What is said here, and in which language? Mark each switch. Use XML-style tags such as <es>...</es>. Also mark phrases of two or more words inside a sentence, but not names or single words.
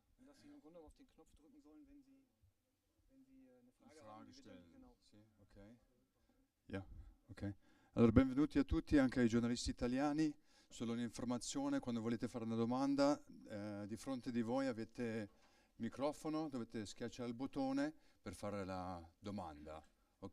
<de>dass Sie im Grunde auf den Knopf drücken sollen, wenn Sie eine Frage haben. Stellen. Genau.</de> <it>Sì, ok. Yeah, ok. Allora, benvenuti a tutti, anche ai giornalisti italiani. Solo un'informazione, quando volete fare una domanda, di fronte di voi avete il microfono, dovete schiacciare il bottone per fare la domanda, ok?</it>